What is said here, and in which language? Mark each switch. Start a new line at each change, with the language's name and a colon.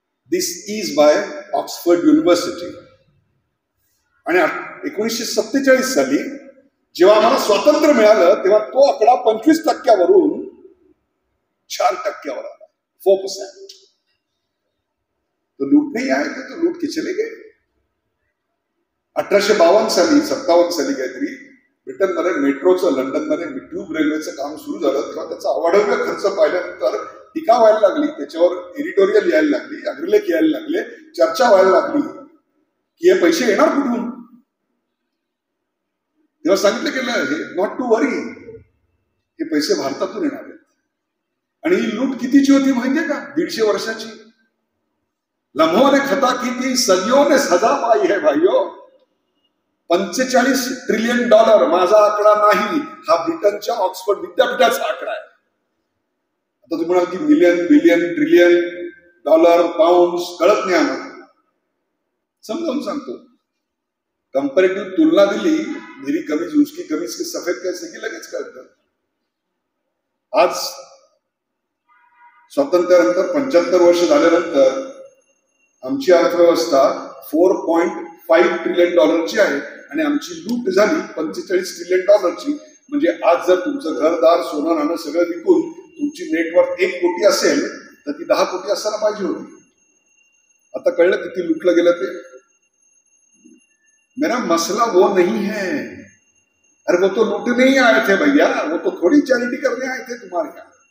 English: This is by Oxford University.
Marathi: आणि 1947 साली जेव्हा आम्हाला स्वातंत्र्य मिळालं तेव्हा तो आकडा 25% 4% आला, 4%.
Hindi: तो लूट नहीं आए थे, तो लूट के चले गए.
Marathi: 1852 साली 57 साली काहीतरी ब्रिटनमध्ये मेट्रोचं, लंडनमध्ये ट्यूब रेल्वेचं काम सुरू झालं तेव्हा त्याचा अवाढव्य खर्च पाहिल्यानंतर टीका व्हायला लागली, त्याच्यावर एडिटोरियल यायला लागली, अग्रलेख यायला लागले, चर्चा व्हायला लागली की हे पैसे येणार कुठून. तेव्हा सांगितलं गेलं
English: not to worry,
Marathi: हे पैसे भारतातून येणार आहेत. आणि ही लूट कितीची होती माहितीये का? 150 वर्षाची.
Hindi: लम्हों ने खता की थी, सदियों ने सजा पाई है भाइयों.
Marathi: 45 ट्रिलियन डॉलर माझा आकडा नाही, हा ब्रिटनच्या ऑक्सफर्ड विद्यापीठाचा आकडा आहे. आता तुम्ही म्हणाल की million, billion, trillion, dollar, pound कळत नाही आम्हाला. समजावून सांगतो. कंपॅरेटिव्ह तुलना दिली,
Hindi: मेरी कमीज उसकी कमीज के सफेद कैसे
Marathi: की लगेच कळतं. आज स्वातंत्र्यानंतर 75 वर्ष झाल्यानंतर आमची अर्थव्यवस्था 4.5 ट्रिलियन डॉलरची आहे आणि आमची लूट झाली 45 ट्रिलियन डॉलरची. म्हणजे आज जर तुमचं घरदार, सोनं नाणं सगळं विकून तुमची नेटवर्थ 1 कोटी असेल तर ती 10 कोटी असायला पाहिजे होती. आता कळलं किती लुटलं गेलं ते.
Hindi: मेरा मसला वो नहीं है, अरे वो तो लूटने ही आए थे भैया, वो तो थोड़ी चैरिटी करने आए थे तुम्हारे यहाँ.